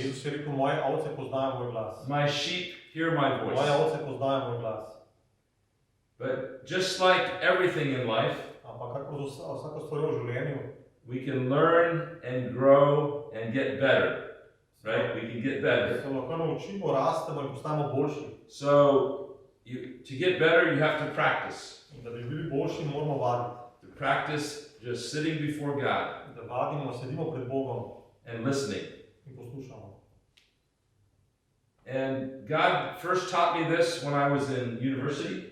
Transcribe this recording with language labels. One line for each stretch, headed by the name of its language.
Slovenian: Jezus je rekel, moje ovce poznajo moj glas.
English: My sheep hear my
Slovenian: Moje
English: voice."
Slovenian: ovce poznajo moj glas.
English: But just like everything in life,
Slovenian: Ampak kako za vsako stvar v življenju,
English: we can learn and grow and get better, right? We can get better.
Slovenian: se lahko naučimo, rastemo in postajamo boljši.
English: So to get better, you have to practice.
Slovenian: In da bi bili boljši, moramo vaditi.
English: To practice just sitting before God
Slovenian: Da vadimo, sedimo pred Bogom
English: and listening.
Slovenian: in poslušamo.
English: And God first taught me this when I was in university.